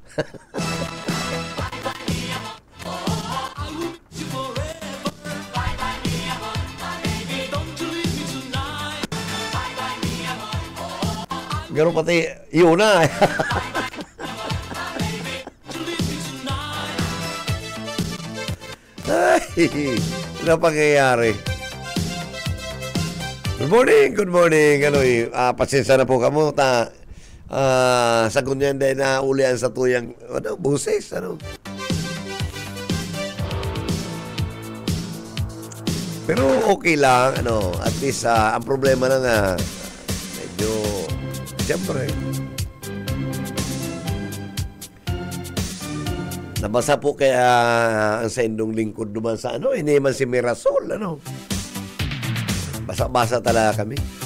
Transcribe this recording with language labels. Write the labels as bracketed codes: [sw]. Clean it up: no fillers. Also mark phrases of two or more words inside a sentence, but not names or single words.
[tl] Gano'n pati, yun na. Ay, ano pangyayari? [en] Good morning. [tl] Pasensya na po kamo. [bik] Sagot niyan dahil na ulian sa tuyang buses, Pero okay lang, at least ang problema na nga medyo siyempre nabasa po kaya ang sa indong lingkod duman sa hindi man si Mirasol, basa-basa talaga kami.